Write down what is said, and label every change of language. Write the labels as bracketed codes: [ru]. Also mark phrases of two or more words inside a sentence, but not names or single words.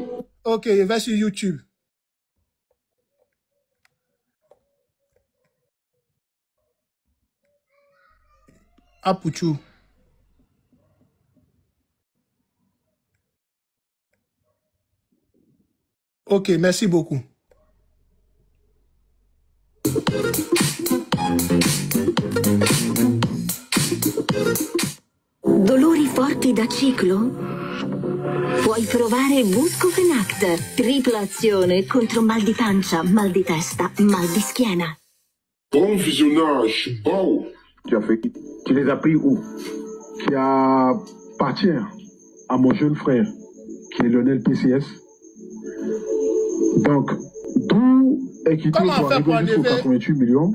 [fr] Ok, il va sur YouTube. Apouchou. Ok, merci beaucoup. [it] Dolori forti da ciclo? Puoi provare Buscofenact, tripla azione contro mal di pancia, mal di testa, mal di schiena. [fr] Bon visionnage, bon. Tu les as pris où? Qui appartient à mon jeune frère, qui est Lionel PCS. Donc, d'où est quitté pour arriver jusqu'aux 88 millions.